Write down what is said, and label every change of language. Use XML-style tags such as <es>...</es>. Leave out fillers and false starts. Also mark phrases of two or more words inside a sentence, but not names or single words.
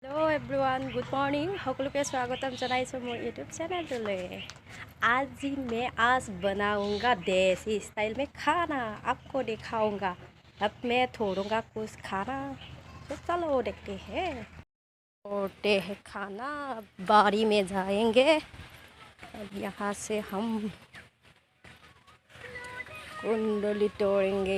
<en>Everyone, good morning.</en> <as>সকলোকে স্বাগতম জনাইছোঁ মোৰ ইউটিউব চেনেলটোলৈ।</as> <hi>आज मैं बनाऊंगा देसी स्टाइल में खाना, आपको दिखाऊंगा। अब मैं छोड़ूंगा कुछ खाना, तो चलो देखते हैं। छोड़ते हैं खाना, बाड़ी में जाएंगे। अब यहाँ से हम कुंडली तोड़ेंगे।</hi>